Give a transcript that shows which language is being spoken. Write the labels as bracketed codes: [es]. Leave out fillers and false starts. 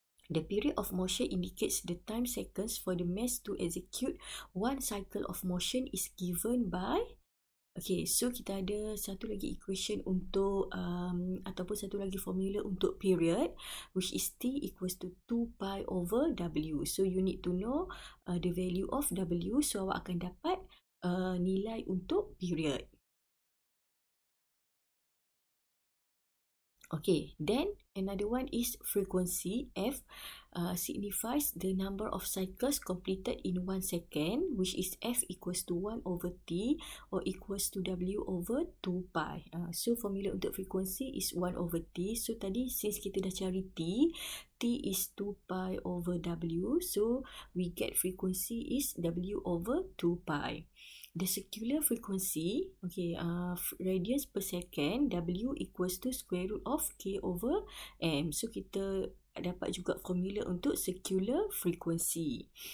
[en] The period of motion indicates the time seconds for the mass to execute one cycle of motion is given by, okay, so [ms] kita ada satu lagi equation untuk ataupun satu lagi formula untuk [en] period, which is T equals to 2 pi over W. So you need to know the value of W. [ms] So awak akan dapat nilai untuk period. [en] Okay, then another one is frequency. F signifies the number of cycles completed in 1 second, which is F equals to 1 over T or equals to W over 2 pi. So formula untuk frequency is 1 over T. So [ms] tadi since kita dah cari [en] T is 2 pi over W. So we get frequency is W over 2 pi. The circular frequency, okay, radians per second, W equals to square root of K over M. [ms] So kita dapat juga formula untuk circular frequency.